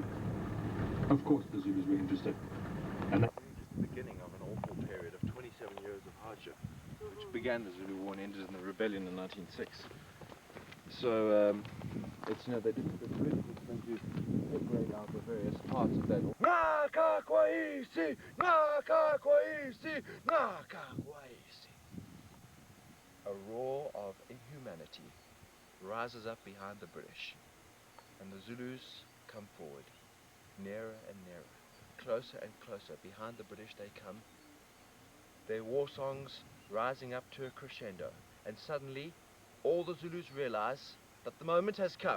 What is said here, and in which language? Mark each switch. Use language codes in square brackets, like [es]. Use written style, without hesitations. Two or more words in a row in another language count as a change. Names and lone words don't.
[en] Of course the Zulus were interested. And that's the beginning of an awful period of 27 years of hardship, which began the Zulu War and ended in the rebellion in 1906. So, it's, you know, the British was going to separate out the various parts of that. [zu] Ngaka kwaisi, ngaka kwaisi, ngaka kwaisi. [en] a roar of inhumanity rises up behind the British, and the Zulus come forward, nearer and nearer, closer and closer. Behind the British they come, their war songs rising up to a crescendo, and suddenly all the Zulus realize that the moment has come.